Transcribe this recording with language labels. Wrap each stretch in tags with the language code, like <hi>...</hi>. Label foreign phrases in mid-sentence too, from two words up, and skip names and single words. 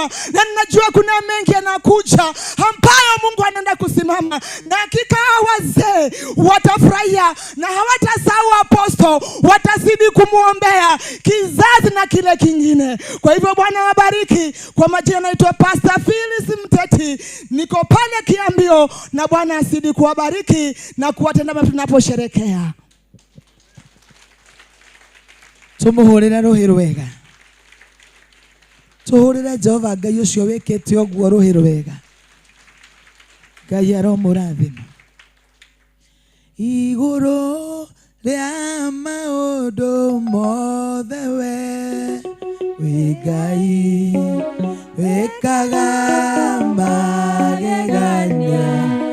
<sw>Na ninajua kuna mengi yanakuja ambayo Mungu anaenda kusimama, na hakika wazee watafurahia na hawatasahau Apostle, watazidi kumuombea kizazi na kile kingine. Kwa hivyo Bwana wabariki. Kwa majina naitwa Pastor Phyllis Mteti, niko pale Kiambio, na Bwana asidi kuwabariki na kuwatenda mema tunaposherekea.</sw> <ki>Tumuhurira ruhiru wega. Tuhurire Jehova Ngai ucio wikite oguo ruhiru wega. Ngai aromurathima. Iguru ria maundu mothe we Ngai wikaga magegania</ki>